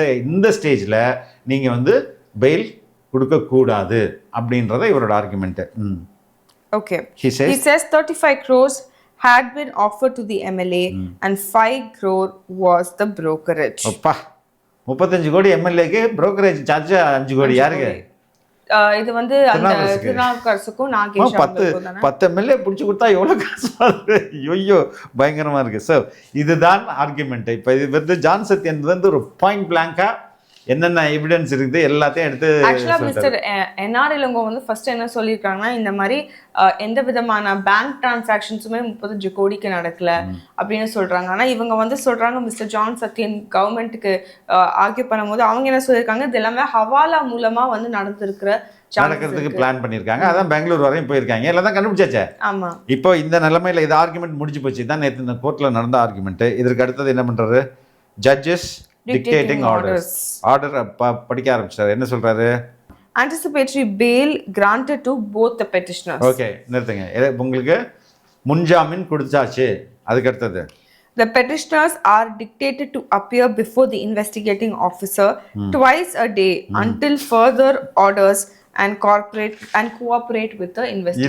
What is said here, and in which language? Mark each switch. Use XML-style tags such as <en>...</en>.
<ta>இந்த ஸ்டேஜில் நீங்கள் வந்து பெயில் கொடுக்கக்கூடாது அப்படின்றத இவரோட argument.</ta> <en>Okay, he says 35 crores had been offered to the MLA and 5 crore was the brokerage.</en> <ta>அப்பா, 35 கோடி எம்எல்ஏக்கு brokerage சார்ஜ் 5 கோடி யாருக்கு? இது வந்து அந்த திருநாவுக்கரசுக்கும் நாகேஷ் 10 எம்எல்ஏ பிடிச்சி கொடுத்தா எவ்வளோ காசு வருது? ஐயோ, பயங்கரமாக இருக்குது. ஸோ இதுதான் ஆர்குமெண்ட். இப்போ இது வந்து ஜான் சத்யன் வந்து ஒரு பாயிண்ட் பிளாங்கா என்னென்ன எவிடன்ஸ் இருக்குது எல்லாத்தையும் எடுத்து. ஆக்சுவலா மிஸ்டர் என்ஆர் இளங்கோ வந்து ஃபர்ஸ்ட் என்ன சொல்லியிருக்காங்கன்னா, இந்த மாதிரி எந்த விதமான பேங்க் டிரான்சாக்ஷன்ஸுமே 35 கோடிக்கு நடக்கல அப்படின்னு சொல்றாங்க. ஆனா இவங்க வந்து சொல்றாங்க மிஸ்டர் ஜான் சத்யன் கவர்மெண்ட்டுக்கு ஆர்கியூ பண்ணும்போது அவங்க என்ன சொல்லியிருக்காங்க, இது எல்லாமே ஹவாலா மூலமா வந்து நடக்கிறதுக்கு பிளான் பண்ணியிருக்காங்க. அதான் பெங்களூர் வரையும் போயிருக்காங்க, எல்லாம் தான் கண்டுபிடிச்சாச்சே. ஆமா, இப்போ இந்த நிலைமையில இது ஆர்குமெண்ட் முடிஞ்சு போச்சு. தான் நேற்று இந்த கோர்ட்ல நடந்த ஆர்குமெண்ட். இதற்கு அடுத்தது என்ன பண்றாரு, ஜட்ஜஸ் டிக்டேட்டிங் ஆர்டர் படிக்க ஆரம்பிச்சாரு. என்ன சொல்றாரு,</ta> <en>anticipatory bail granted to both the petitioners.</en> <ta>Okay, நிறுத்துங்க. உங்களுக்கு முன்ஜாமீன் கொடுத்தாச்சு. அதுக்கு அடுத்தது</ta> <en>the petitioners are dictated to appear before the investigating officer twice a day until further orders and cooperate with the investigation.</en>